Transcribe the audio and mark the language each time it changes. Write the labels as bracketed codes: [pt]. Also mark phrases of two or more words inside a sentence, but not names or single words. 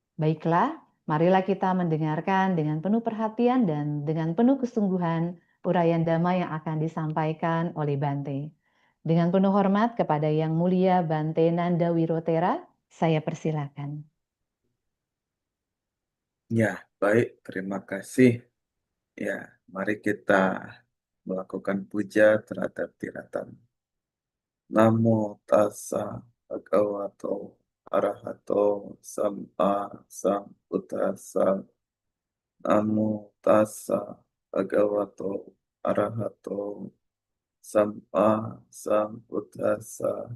[id] Baiklah, Marilah kita mendengarkan dengan penuh perhatian dan dengan penuh kesungguhan uraian damai yang akan disampaikan oleh Bante. Dengan penuh hormat kepada Yang Mulia Bante Nanda Wirotera, saya persilakan. Ya, baik, terima kasih. Ya, mari kita melakukan puja terhadap tiratan. [pi] Namo tassa bhagavato arahato sama sambuddhassa. Namo tassa bhagavato arahato sama sambuddhassa.